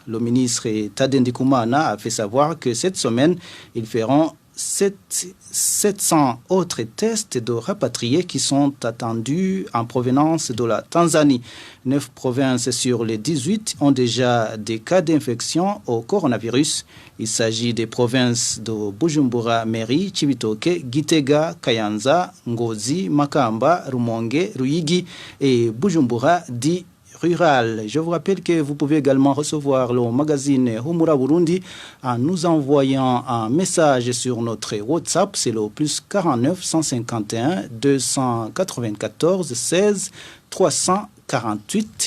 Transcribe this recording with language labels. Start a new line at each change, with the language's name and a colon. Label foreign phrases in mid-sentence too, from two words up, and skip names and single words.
French: Le ministre Tade Ndikumana a fait savoir que cette semaine, ils feront 700 autres tests de rapatriés qui sont attendus en provenance de la Tanzanie. 9 provinces sur les 18 ont déjà des cas d'infection au coronavirus. Il s'agit des provinces de Bujumbura, Meri, Cibitoke, Gitega, Kayanza, Ngozi, Makamba, Rumonge, Ruyigi et Bujumbura dit rural. Je vous rappelle que vous pouvez également recevoir le magazine Humura Burundi en nous envoyant un message sur notre WhatsApp, c'est le plus 49 151 294 16 348.